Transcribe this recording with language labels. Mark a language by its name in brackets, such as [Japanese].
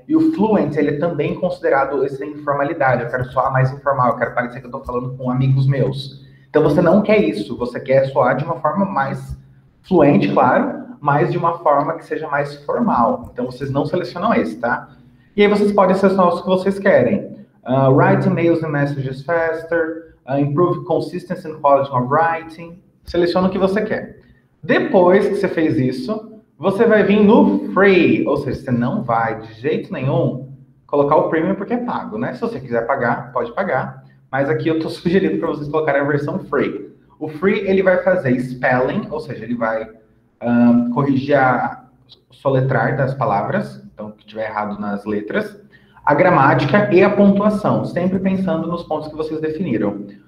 [Portuguese] E o fluent, ele é também considerado essa informalidade. Eu quero soar mais informal, eu quero parecer que eu estou falando com amigos meus. Então você não quer isso, você quer soar de uma forma mais fluente, claro, mas de uma forma que seja mais formal. Então vocês não selecionam esse, tá? E aí vocês podem selecionar os que vocês querem. [English] Write emails and messages faster, improve consistency and quality of writing. [Portuguese] Seleciona o que você quer. Depois que você fez isso, você vai vir no free, ou seja, você não vai de jeito nenhum colocar o premium porque é pago, né? Se você quiser pagar, pode pagar, mas aqui eu estou sugerindo para vocês colocarem a versão free. O free, ele vai fazer spelling, ou seja, ele vai corrigir a soletrar das palavras, então, que tiver errado nas letras, a gramática e a pontuação, sempre pensando nos pontos que vocês definiram.